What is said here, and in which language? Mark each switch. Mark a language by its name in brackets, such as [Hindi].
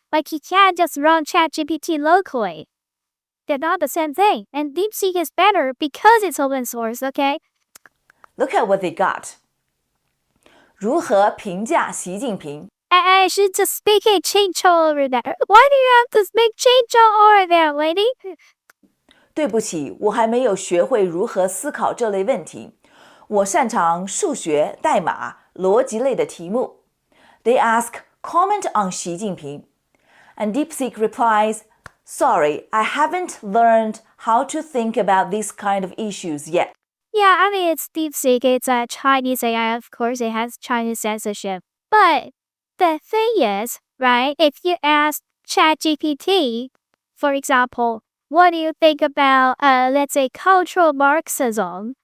[English] Like, you can't just run ChatGPT locally. They're not the same thing. And DeepSeek is better because it's open source, okay? Look at what they got. 如何评价习近平? I should just speak a Qingzhou over there. Why do you have to speak Qingzhou over there, lady? [Chinese] 对不起，我还没有学会如何思考这类问题。我擅长数学、代码、逻辑类的题目。 [English] They ask, comment on Xi Jinping. And DeepSeek replies, sorry, I haven't learned how to think about these kind of issues yet. Yeah, I mean, it's DeepSeek. It's a Chinese AI. Of course, it has Chinese censorship. But the thing is, right, if you ask ChatGPT, for example, what do you think about, let's say, cultural Marxism?